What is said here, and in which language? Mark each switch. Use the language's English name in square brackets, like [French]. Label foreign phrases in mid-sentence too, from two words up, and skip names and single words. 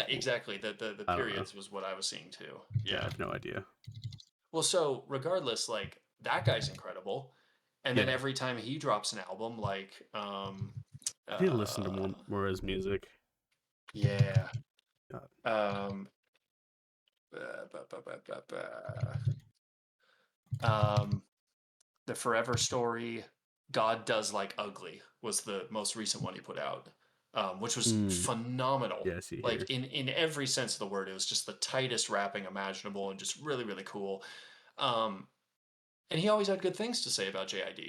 [English] exactly. The I don't know. periods was what I was seeing too. Yeah, I Yeah. have no idea. Well, so regardless, like that guy's incredible. And then Yeah, every time he drops an album, like I need to listen to uh more of his music. yeah. God. Um ba, ba, ba, ba, ba. um The Forever Story, God Does Like Ugly was the most recent one he put out. Which was Mm. phenomenal. Yeah, I see Like here. in every sense of the word, it was just the tightest rapping imaginable and just really, really cool. Um, and he always had good things to say about JID.